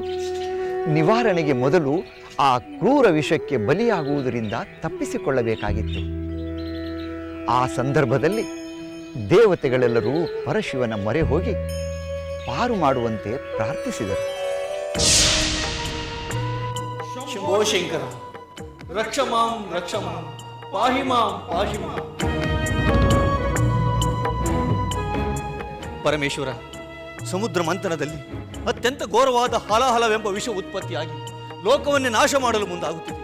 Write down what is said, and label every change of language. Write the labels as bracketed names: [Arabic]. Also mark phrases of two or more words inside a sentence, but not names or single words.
[Kannada] ನಿವಾರಣೆಗೆ ಮೊದಲು ಆ ಕ್ರೂರ ವಿಷಕ್ಕೆ ಬಲಿಯಾಗುವುದರಿಂದ ತಪ್ಪಿಸಿಕೊಳ್ಳಬೇಕಾಗಿತ್ತು. ಆ ಸಂದರ್ಭದಲ್ಲಿ ದೇವತೆಗಳೆಲ್ಲರೂ ಪರಶಿವನ ಮೊರೆ ಹೋಗಿ ಪಾರು ಮಾಡುವಂತೆ ಪ್ರಾರ್ಥಿಸಿದರು. [Sanskrit] ಶಂಭೋ ಶಂಕರ, ರಕ್ಷ ಮಾಂ ರಕ್ಷ ಮಾಂ, ಪಾಹಿ ಮಾಂ ಪಾಹಿ ಮಾಂ. [Kannada] ಪರಮೇಶ್ವರ, ಸಮುದ್ರ ಮಂಥನದಲ್ಲಿ ಅತ್ಯಂತ ಘೋರವಾದ ಹಾಲಾಹಲವೆಂಬ ವಿಷ ಉತ್ಪತ್ತಿಯಾಗಿ ಲೋಕವನ್ನೇ ನಾಶ ಮಾಡಲು ಮುಂದಾಗುತ್ತಿದೆ.